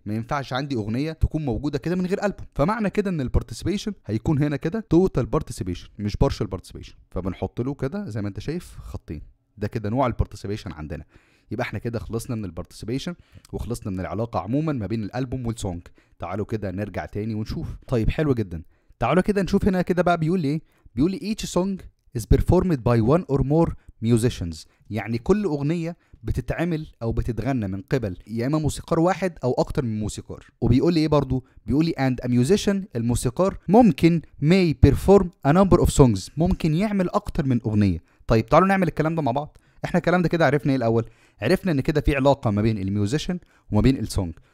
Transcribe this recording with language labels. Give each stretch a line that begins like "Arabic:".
Arabic: ما ينفعش عندي اغنيه تكون موجوده كده من غير البوم. فمعنى كده ان البارتيسيبيشن هيكون هنا كده توتال بارتيسيبيشن مش بارشال بارتيسيبيشن. فبنحط له كده زي ما انت شايف خطين. ده كده نوع البارتيسيبيشن عندنا. يبقى احنا كده خلصنا من البارتيسيبيشن وخلصنا من العلاقه عموما ما بين الالبوم والسونج. تعالوا كده نرجع تاني ونشوف. طيب حلو جدا. تعالوا كده نشوف هنا كده بقى بيقول لي ايه. بيقول لي
English: each song is performed by one or more musicians.
Arabic: يعني كل أغنية بتتعمل أو بتتغنى من قبل يا إما موسيقار واحد أو أكتر من موسيقار. وبيقول لي إيه برضو؟ بيقول لي
English: and a musician،
Arabic: الموسيقار ممكن
English: may perform a number of songs،
Arabic: ممكن يعمل أكتر من أغنية. طيب تعالوا نعمل الكلام ده مع بعض. احنا الكلام ده كده عرفنا ايه الأول؟ عرفنا إن كده في علاقة ما بين الميوزيشن وما بين السونج.